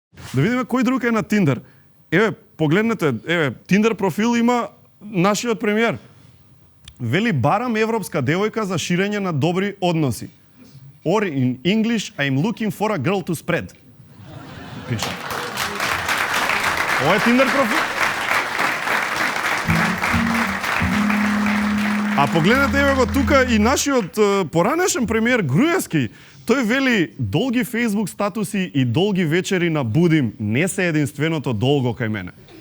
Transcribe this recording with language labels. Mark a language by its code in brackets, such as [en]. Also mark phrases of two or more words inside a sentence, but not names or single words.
[mk] Да видиме кој друг е на Тиндер. Еве, погледнете, еве, Тиндер профил има нашиот премиер. Вели, барам европска девојка за ширење на добри односи. [en] Or in English, I'm looking for a girl to spread. [mk] Пише. Ова е Тиндер профил. А погледнете еве го тука и нашиот поранешен премиер Груевски. Тој вели, долги Facebook статуси и долги вечери на Будим не се единственото долго кај мене.